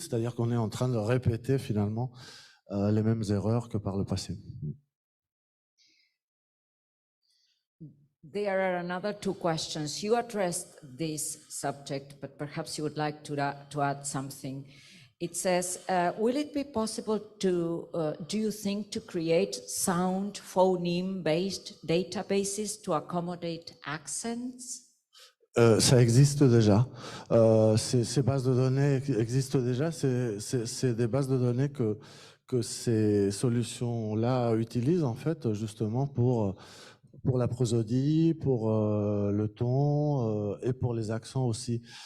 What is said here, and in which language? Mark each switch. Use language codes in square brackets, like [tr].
[fr] C'est-à-dire qu'on est en train de répéter finalement les mêmes erreurs que par le passé. [en] There are another two questions. You addressed this subject, but perhaps you would like to add something. It says, will it be possible to, do you think, to create sound phoneme-based databases to accommodate accents? [fr] Ça existe déjà. Ces bases de données existent déjà. C'est des bases de données que ces solutions-là utilisent, en fait, justement pour la prosodie, pour le ton et pour les accents aussi.